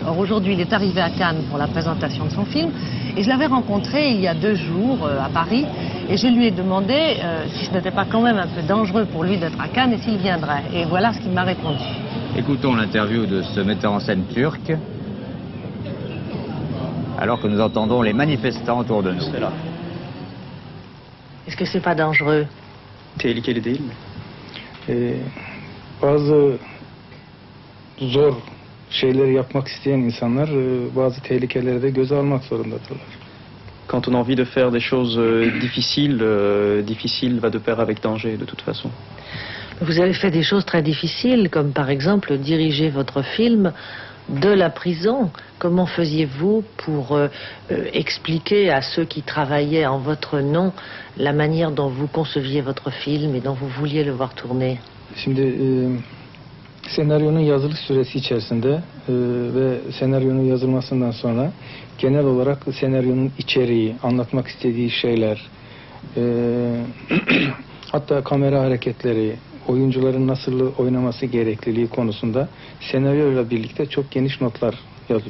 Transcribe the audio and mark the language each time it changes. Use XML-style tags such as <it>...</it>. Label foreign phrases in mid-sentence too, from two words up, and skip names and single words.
<fr>Or aujourd'hui il est arrivé à Cannes pour la présentation de son film et je l'avais rencontré il y a 2 jours à Paris et je lui ai demandé si ce n'était pas quand même un peu dangereux pour lui d'être à Cannes et s'il viendrait. Et voilà ce qu'il m'a répondu. Écoutons l'interview de ce metteur en scène turc alors que nous entendons les manifestants autour de nous. Est-ce que c'est pas dangereux?</fr> <tr>Tehlikeli değil mi? Bazı zor şeyleri yapmak isteyen insanlar bazı tehlikeleri de göze almak zorundadırlar.</tr> <fr>Quand on a envie de faire des choses difficiles, difficile va de pair avec danger de toute façon. Vous avez fait des choses très difficiles, comme par exemple diriger votre film de la prison. Comment faisiez-vous pour expliquer à ceux qui travaillaient en votre nom la manière dont vous conceviez votre film et dont vous vouliez le voir tourner?</fr> <tr>Şimdi senaryonun yazılış süresi içerisinde ve senaryonun yazılmasından sonra genel olarak senaryonun içeriği, anlatmak istediği şeyler, hatta kamera hareketleri, oyuncuların nasıl oynaması gerekliliği konusunda senaryoyla birlikte çok geniş notlar yazdım.</tr>